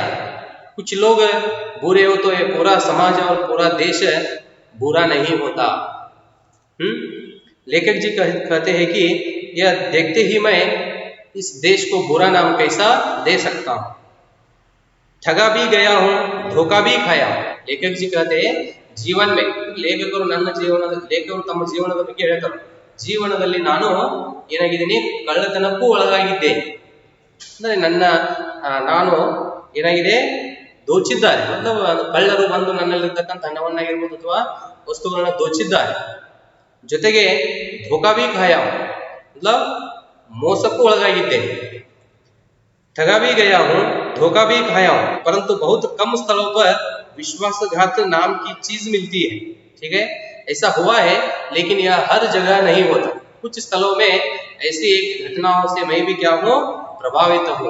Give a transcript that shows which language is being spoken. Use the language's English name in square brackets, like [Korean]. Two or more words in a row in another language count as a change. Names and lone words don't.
[Hindi] कुछ लोग बुरे हो तो ये पूरा समाज और पूरा देश बुरा नहीं होता। लेखक जी कहते हैं कि यह देखते ही मैं इस देश को बुरा नाम कैसा दे सकता हूं। ठगा भी गया हूं, धोखा भी खाया हूं। लेखक जी कहते हैं जीवन में [Kannada] ಲೇಖಕರು ನನ್ನ ಜೀವನ ಲೇಖಕರು ತಮ್ಮ ಜೀವನದ ಬಗ್ಗೆ ಹೇಳ್ತಾರೆ, ಜೀವನದಲ್ಲಿ ನಾನು ಏನಾಗಿದ್ದೀನಿ, ಕಳ್ಳತನಕ್ಕೂ ಒಳಗಾಗಿದ್ದೇನೆ. ಅಂದ್ರೆ ನಾನು ಏನಾಗಿದೆ, ದೋಚಿದ್ದಾರೆ. ಕಳ್ಳರು ಬಂದು ನನ್ನಲ್ಲಿರ್ತಕ್ಕಂಥ ಹಣವನ್ನಾಗಿರ್ಬೋದು ಅಥವಾ ವಸ್ತುಗಳನ್ನ ದೋಚಿದ್ದಾರೆ. [Hindi] ಜೊತೆಗೆ ಧೋಕಾ भी खाया हूं, मतलब [Kannada] ಮೋಸಕ್ಕೂ ಒಳಗಾಗಿದ್ದೇನೆ. [Hindi] ठगा भी गया हूं, धोखा भी खाया हूं, परंतु बहुत कम स्थलों पर विश्वासघात नाम की चीज मिलती है। ठीक है, ऐसा हुआ है लेकिन यह हर जगह नहीं होता। कुछ स्थलों में ऐसी एक घटनाओं से मैं भी क्या हूं, प्रभावित हूं।